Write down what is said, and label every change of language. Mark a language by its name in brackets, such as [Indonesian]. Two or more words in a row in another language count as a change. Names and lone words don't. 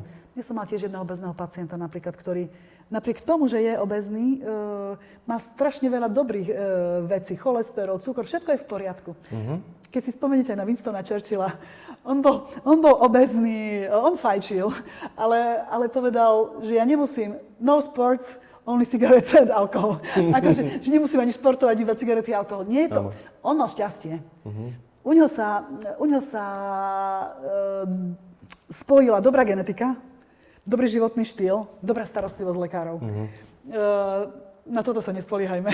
[Slovak] Ja som mal tiež jedného obezného pacienta napríklad, ktorý napriek tomu, že je obezný, má strašne veľa dobrých vecí. Cholesterol, cukor, všetko je v poriadku. Keď si spomeniete na Winstona Churchilla, on bol obezný, on fajčil, ale povedal, že ja nemusím, [English] no sports, only cigarettes and alcohol. [Slovak] Akože, že nemusím ani športovať, iba cigarety a alkohol. Nie je to. On mal šťastie. U ňo sa spojila dobrá genetika, dobrý životný štýl, dobrá starostlivosť lekárov. Na toto sa nespoliehajme.